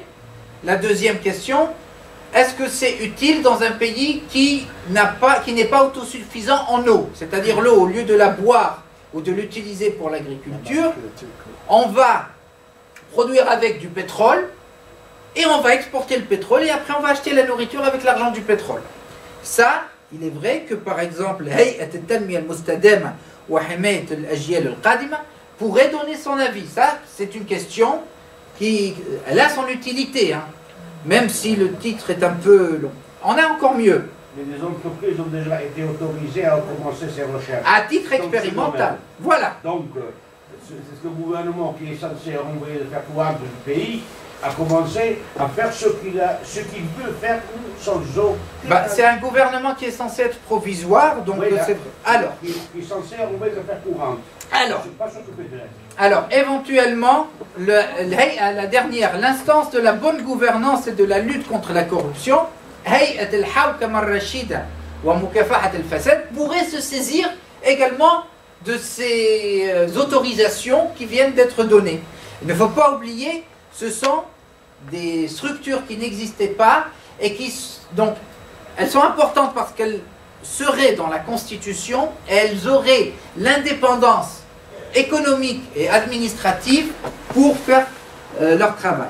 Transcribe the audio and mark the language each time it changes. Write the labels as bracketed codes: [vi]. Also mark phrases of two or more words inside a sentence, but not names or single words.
[fr] La deuxième question, est-ce que c'est utile dans un pays qui n'est pas autosuffisant en eau? C'est-à-dire l'eau, au lieu de la boire ou de l'utiliser pour l'agriculture, on va produire avec du pétrole et on va exporter le pétrole et après on va acheter la nourriture avec l'argent du pétrole. Ça, il est vrai que par exemple, Hay'at al-Tanmiya al-Mustadama wa Himayat al-Ajyal al-Qadima pourrait donner son avis. Ça, c'est une question elle a son utilité, hein. Même si le titre est un peu long. On a encore mieux. Mais les entreprises ont déjà été autorisées à commencer ces recherches. À titre expérimental. Voilà. Donc, c'est le gouvernement qui est censé envoyer le faire courante du pays a commencé à faire ce qu'il veut faire sans aucun... C'est un gouvernement qui est censé être provisoire, donc oui, c'est vrai. Alors, qui est censé envoyer le faire courante. Alors, éventuellement, la dernière, l'instance de la bonne gouvernance et de la lutte contre la corruption, Hay'at al-Hawkama al-Rashida wa Mukafahat al-Fasad, pourrait se saisir également de ces autorisations qui viennent d'être données. Il ne faut pas oublier, ce sont des structures qui n'existaient pas et qui, donc, elles sont importantes parce qu'elles seraient dans la Constitution et elles auraient l'indépendance économique et administrative pour faire leur travail.